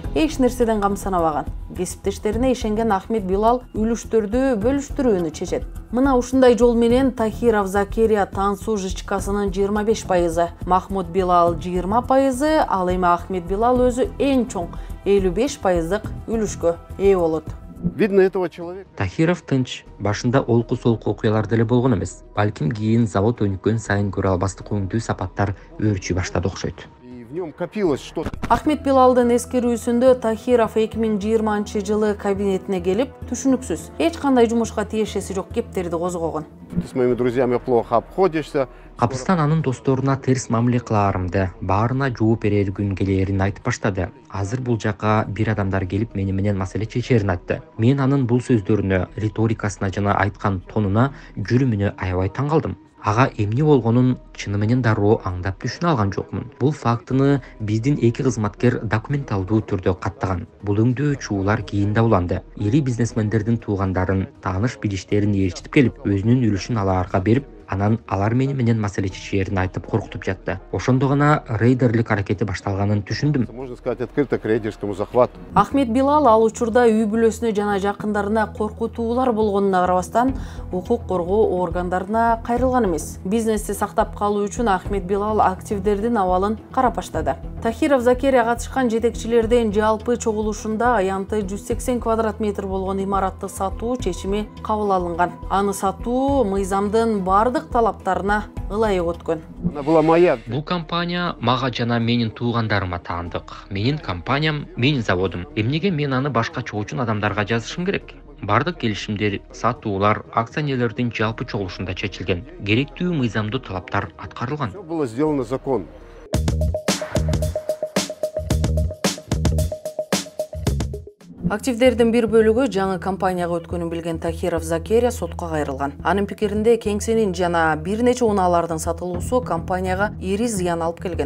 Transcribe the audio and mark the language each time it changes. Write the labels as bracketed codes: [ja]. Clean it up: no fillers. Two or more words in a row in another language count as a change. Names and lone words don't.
[ky] Эч нерседен камсанабаган. Кесиптештерине ишенген Ахмед Билал үлүштөрдү бөлүштүрүүнү чечет. Мына ушундай жол менен Тахиров Закерия Тансу жычкасынын 25%, Махмуд Билал 20%, ал эми Ахмед Билал өзү эң чоң 55%дык үлүшкө ээ болот. [ru] Видно этого человека. [ky] Тахиров тынч, башында олку-солку окуялар деле болгон эмес. Балким кийин завод өнүккөн сайын көрө албастык өңдүү сапаттар өөрчүй баштады окшойт. [ru] И в нем копилось что-то. [ky] Ахмед Билалдын эскерүүсүндө Тахиров 2020 жылы кабинетине келип, түшүнүксүз, эч кандай жумушка тиешеси жок кептерди козгогон. [ru] Ты с моими друзьями плохо обходишься. [ky] Капыстан анын досторуна терс мамиле кылаарымды, баарына жооп берер күн келээрин айтып баштады. Азыр бул жака бир адамдар келип мени менен маселе чечерин айтты. Мен анын бул сөздөрүнө, риторикасына жана айткан тонуна, жүрүмүнө аябай таң калдым. Ага эмне болгонун чыны менен дароо аңдап түшүнө алган жокмун. Бул фактыны биздин эки кызматкер документалдуу түрдө каттаган. Бул өңдөө чуулар кийин да уланды. Ири бизнесмендердин туугандарын, тааныш билиштерин ээрчитип келип, өзүнүн үлүшүн алаарга берип, анан алар мени менен маселе чечерин айтып коркутуп жатты. Ошондо гана рейдерлик аракети башталганын түшүндүм. [ru] Можно сказать открыто к рейдерскому захвату. [ky] Ахмед Билал ал учурда үй бүлөсүнө жана жакындарына коркутуулар болгонуна карабастан, укук коргоо органдарына кайрылган эмес. Бизнести сактап калуу үчүн Ахмед Билал активдердин абалын карап баштады. Тахиров Закерия катышкан жетекчилердин жалпы чогулушунда аянты 180 квадрат метр болгон имаратты сатуу чечими кабыл алынган. Аны сатуу мыйзамдын бардык талаптарына ылайык өткөн. [ru] Она была моя. [ky] Бул компания мага жана менин туугандарыма таандык. Менин компаниям, менин заводум. Эмнеге мен аны башка чогулчун адамдарга жазышым керек? Бардык келишимдер, сатуулар акционерлердин жалпы чогулушунда чечилген. Керектүү мыйзамдуу талаптар аткарылган. [ru] Все было сделано законно. [ky] Активдердин бир бөлүгү жаңы компанияга өткөнүн билген Тахиров Закерия сотко кайрылган. Анын пикиринде кеңсенин жана бир нече унаалардын сатылуусу компанияга ири зыян алып келген.